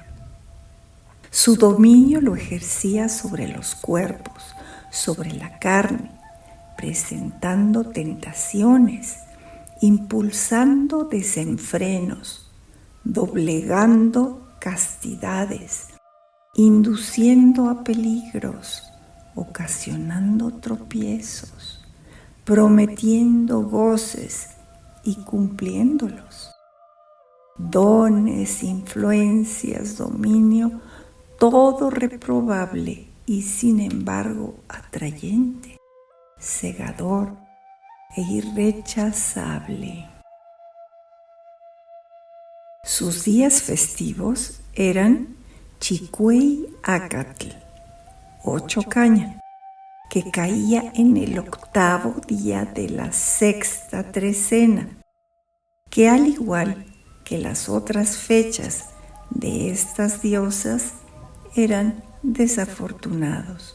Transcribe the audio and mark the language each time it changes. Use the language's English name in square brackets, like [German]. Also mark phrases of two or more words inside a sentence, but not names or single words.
[Spanish] Su dominio lo ejercía sobre los cuerpos, sobre la carne, presentando tentaciones, impulsando desenfrenos, doblegando castidades, induciendo a peligros, ocasionando tropiezos, prometiendo goces y cumpliéndolos. Dones, influencias, dominio, todo reprobable y sin embargo atrayente, cegador e irrechazable. Sus días festivos eran Chicuey Acatl, 8 caña, que caía en el 8º día de la 6ª trecena, que al igual que las otras fechas de estas diosas eran desafortunados.